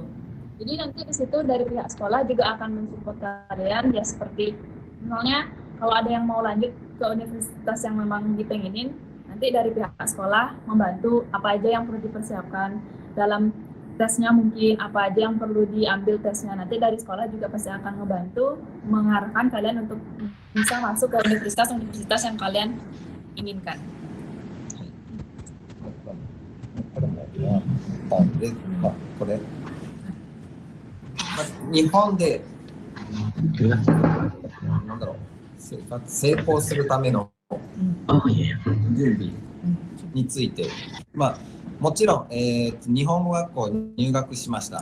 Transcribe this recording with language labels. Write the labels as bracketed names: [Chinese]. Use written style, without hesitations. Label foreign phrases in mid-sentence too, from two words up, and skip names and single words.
[Indonesian] Jadi nanti di situ dari pihak sekolah juga akan mensupport kalian, ya seperti misalnya kalau ada yang mau lanjut ke universitas yang memang dipengenin, nanti dari pihak sekolah membantu apa aja yang perlu dipersiapkan dalam tesnya, mungkin apa aja yang perlu diambil tesnya, nanti dari sekolah juga pasti akan membantu mengarahkan kalian untuk bisa masuk ke universitas yang kalian inginkan. [Japanese] これ日本でなんだろう、成功するための準備について、もちろん、日本語学校に入学しました。